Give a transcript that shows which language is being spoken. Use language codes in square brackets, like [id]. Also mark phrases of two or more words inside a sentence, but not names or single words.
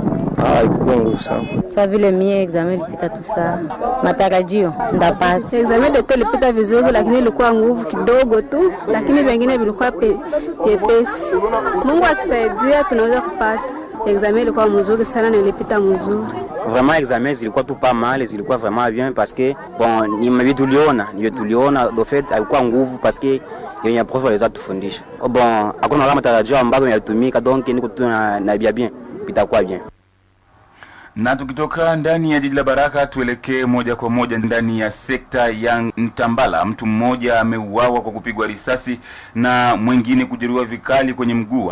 [sw] Ilikuwa ngumu sana. Sasa vile mie examen ilipita tu sana. Matarajio ndapata. [fr] Examen d'etat [sw] ilipita vizuri, lakini ilikuwa nguvu kidogo tu, lakini vingine vilikuwa pepesi. Mungu akisaidia tunaweza kupata. Examen ilikuwa mzuri sana na ilipita mzuri. [fr] Vraiment examen [sw] zilikuwa tu [fr] pas mal, [sw] zilikuwa [fr] vraiment bien parce que bon [sw] ni mimi tuliona [fr] de fait [sw] alikuwa nguvu [fr] parce que [sw] yenye prof aliweza tufundisha. Bon hakuna kama tarajio ambayo yalitumika, donc niko tu na bien itakuwa bien. Na tukitoka ndani ya jiji la Baraka tuelekee moja kwa moja ndani ya sekta ya Ntambala. Mtu mmoja ameuawa kwa kupigwa risasi na mwingine kujeruhiwa vikali kwenye mguu.